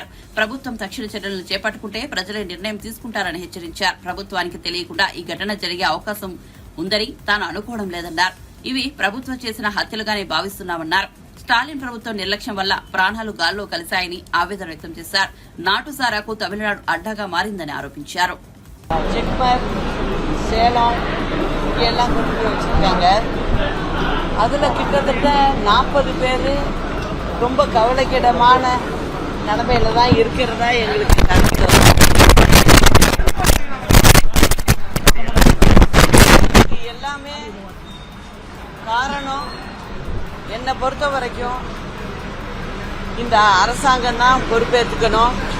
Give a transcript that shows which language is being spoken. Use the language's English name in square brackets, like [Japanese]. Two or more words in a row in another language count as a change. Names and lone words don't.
[Telugu] ప్రభుత్వం తక్షణ చర్యలను చేపట్టుకుంటే ప్రజలే నిర్ణయం తీసుకుంటారని హెచ్చరించారు. ప్రభుత్వానికి తెలియకుండా ఈ ఘటన జరిగే అవకాశం ఉందని తాను అనుకోవడం లేదన్నారు. ఇవి ప్రభుత్వం చేసిన హత్యలుగానే భావిస్తున్నామన్నారు. స్టాలిన్ ప్రభుత్వం నిర్లక్ష్యం వల్ల ప్రాణాలు గాల్లో కలిశాయని ఆవేదన వ్యక్తం చేశారు. నాటుసారాకు తమిళనాడు అడ్డాగా మారిందని ఆరోపించారు. [Tamil] சேலம் இங்கெல்லாம் கொண்டு போய் வச்சுருக்காங்க. அதில் கிட்டத்தட்ட 40 பேர் ரொம்ப கவலைக்கிடமான நிலைமையில தான் இருக்கிறதா எங்களுக்கு கருத்து. இது எல்லாமே காரணம் என்னை பொறுத்த வரைக்கும் இந்த அரசாங்கம் தான் பொறுப்பேற்றுக்கணும்.